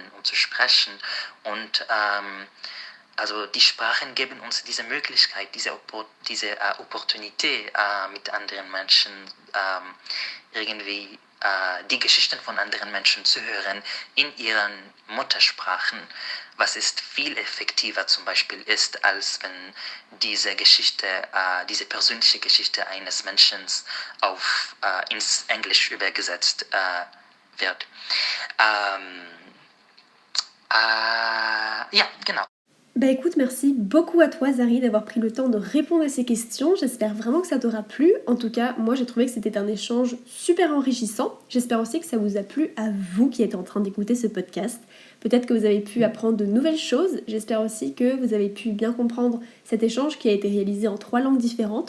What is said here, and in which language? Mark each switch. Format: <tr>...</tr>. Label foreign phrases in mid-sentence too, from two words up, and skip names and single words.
<de>und zu sprechen und also die Sprachen geben uns diese Möglichkeit, diese Opportunität mit anderen Menschen irgendwie die Geschichten von anderen Menschen zu hören in ihren Muttersprachen, was ist viel effektiver zum Beispiel ist, als wenn diese persönliche Geschichte eines Menschen ins Englisch übersetzt wird. Ja, genau.</de> <fr>Bah écoute, merci beaucoup à toi Zari d'avoir pris le temps de répondre à ces questions. J'espère vraiment que ça t'aura plu. En tout cas, moi j'ai trouvé que c'était un échange super enrichissant. J'espère aussi que ça vous a plu à vous qui êtes en train d'écouter ce podcast. Peut-être que vous avez pu apprendre de nouvelles choses. J'espère aussi que vous avez pu bien comprendre cet échange qui a été réalisé en 3 langues différentes.</fr>